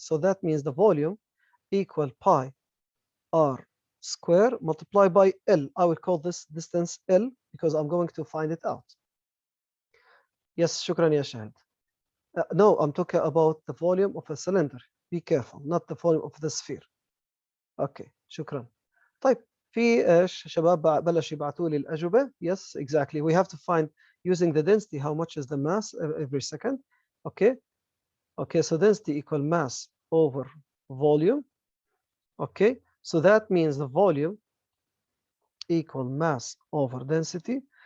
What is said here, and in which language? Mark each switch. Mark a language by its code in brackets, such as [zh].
[en] So that means the volume equal pi r square multiplied by L. I will call this distance L because I'm going to find it out. Yes, [ar] shukran ya Shahid. [en] No, I'm talking about the volume of a cylinder. Be careful, not the volume of the sphere. [ar] Okay, شكرا. طيب في شباب بلش يبعثوا لي الأجوبة. [en] Yes, exactly. We have to find using the density how much is the mass every second. Okay. Okay, so density equal mass over volume. Okay, so that means the volume equal mass over density.